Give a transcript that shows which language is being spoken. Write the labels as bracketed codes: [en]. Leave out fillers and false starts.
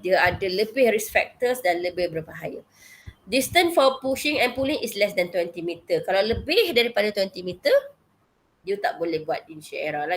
[ms] Dia ada lebih [en] risk factors [ms] dan lebih berbahaya. [en] Distance for pushing and pulling is less than 20 meter. [ms] Kalau lebih daripada 20 meter, you tak boleh buat [en] initial error [ms] lah.